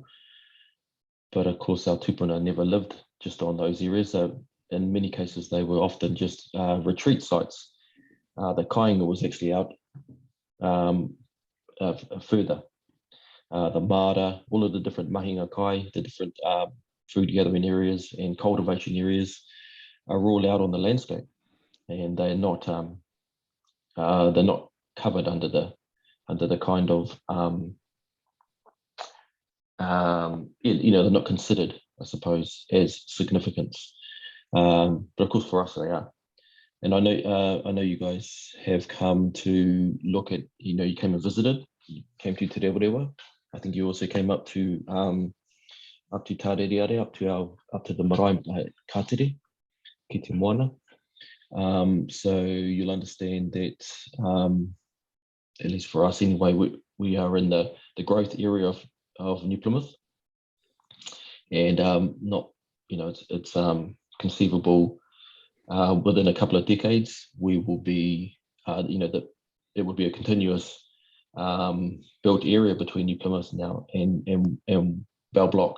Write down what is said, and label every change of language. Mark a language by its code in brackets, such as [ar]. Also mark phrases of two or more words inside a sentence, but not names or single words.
[en] But of course, our tupuna never lived just on those areas. So in many cases, they were often just retreat sites. The kāinga was actually out further. The mara, all of the different [mi] mahinga kai, [en] the different food gathering areas and cultivation areas are all out on the landscape, and they're not covered under the kind of you know, they're not considered, I suppose, as significance. But of course, for us, they are. And I know you guys have come to look at, you know, you came and visited, you came to Te Rewarewa. I think you also came up to Tārereare, up to the marae kātere, [mi] ki te moana. [en] So you'll understand that, at least for us anyway, we are in the growth area of New Plymouth, and not, you know, it's conceivable within a couple of decades we will be, you know, that it will be a continuous built area between New Plymouth now and Bell Block.